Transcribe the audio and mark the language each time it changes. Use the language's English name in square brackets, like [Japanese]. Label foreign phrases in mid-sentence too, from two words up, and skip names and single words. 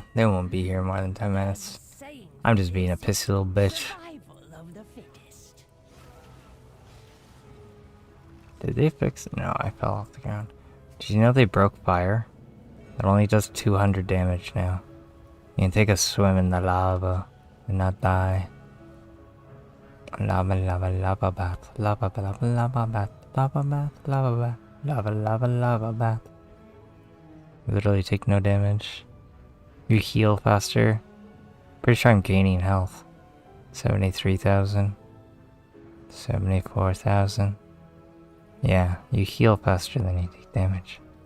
[English] They won't be here more than 10 minutes. I'm just being a pissy little bitch. Did they fix it? No, I fell off the ground. Did you know they broke fire? It only does 200 damage now. You can take a swim in the lava and not die. Lava, lava, lava bath. Lava, lava, lava bath. Lava bath, lava bath. Lava, lava, lava bath. You literally take no damage. You heal faster. Pretty sure I'm gaining health. 73,000. 74,000. Yeah, you heal faster than you take damage.